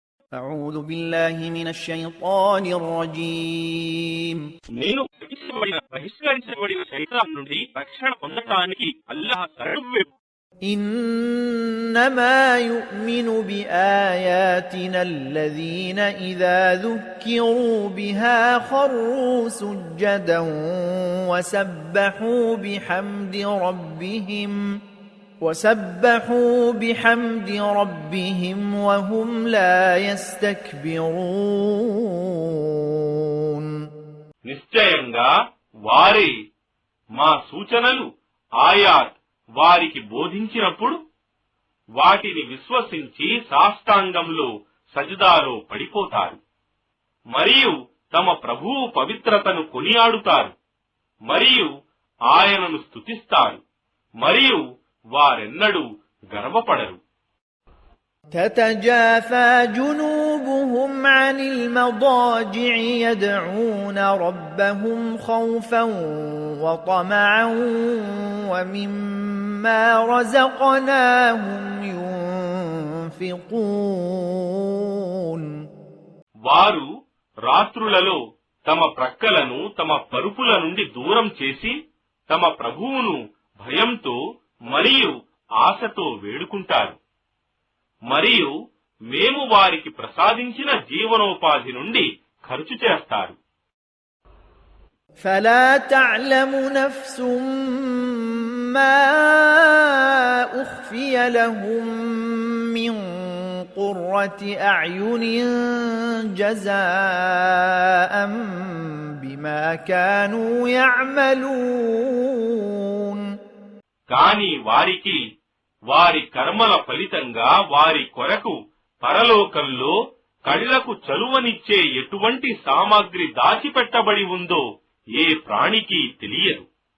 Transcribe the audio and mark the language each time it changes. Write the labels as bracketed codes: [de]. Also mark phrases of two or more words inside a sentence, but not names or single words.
[ar] أعوذ بالله من الشيطان الرجيم [te] నేను బహిష్కరించబడిన శైతాన్ నుండి రక్షణ పొందటానికి అల్లాహ్ శరణు. [ar] إنما يؤمن بآياتنا الذين إذا ذكروا بها خروا سجدا وسبحوا بحمد ربهم وهم لا يستكبرون. [te] నిశ్చయంగా వారే మా సూచనలు ఆయాత్ వారికి బోధించినప్పుడు వాటిని విశ్వసించి సాష్టాంగంలో సజదాలో పడిపోతారు మరియు తమ ప్రభువు పవిత్రతను కొనియాడుతారు మరియు ఆయనను స్తుతిస్తారు మరియు వారెన్నడూ గర్వపడరు. [ar] تتجافى جنوبهم عن المضاجع يدعون ربهم خوفا وطمعا ومما رزقناهم ينفقون. [te] వారు రాత్రులలో తమ ప్రక్కలను తమ పరుపుల నుండి దూరం చేసి తమ ప్రభువును భయంతో మరియు ఆశతో వేడుకుంటారు మరియు మేము వారికి ప్రసాదించిన జీవనోపాధి నుండి ఖర్చు చేస్తారు. [ar] فلا تعلم نفس ما أخفي لهم من قرة أعين جزاء بما كانوا يعملون. [te] కాని వారికి వారి కర్మల ఫలితంగా వారి కొరకు పరలోకంలో కళ్లకు చలువనిచ్చే ఎటువంటి సామాగ్రి దాచిపెట్టబడి ఉందో ఏ ప్రాణికి తెలియదు.